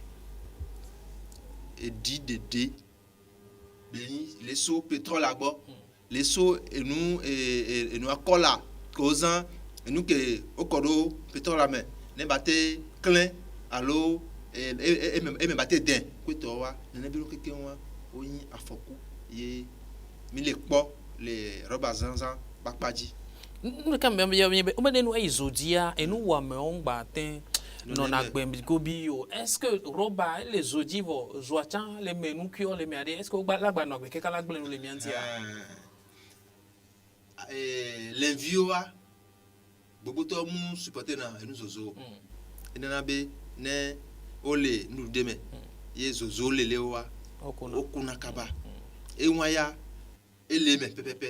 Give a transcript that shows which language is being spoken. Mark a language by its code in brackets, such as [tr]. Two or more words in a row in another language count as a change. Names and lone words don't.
[ee] edi dede bɛyi le so pétrole agbɔ le so enu akɔla ko zã enu ke wokɔ ɖo pétrole la me ne ba te klẽ alo eme ba te dẽ kpetɔ wa nene bi no kekeŋ wa wonyi afɔku ye mi le kpɔ le rɔba zãzã ba kpa dzi. Nu ɖeka o me nu eyi zodzia enu wɔamewo ŋgba te nɔna gbɛgobi o. [fr] Est-ce que [ee] rɔba ele zodzi vɔ zoa tsã le me nukuiwo le mea ɖe [fr] est-ce que [ee] wogba lagba nɔ agbe keka la gblẽ nu le mia ŋutia. Leviwo wa gbogbotɔ mu supporter na enu zozo enana be ne wole nuɖuɖu ɖe me ye zozo lelewo wa wokuna kaba eŋua ya ele me pɛpɛpɛ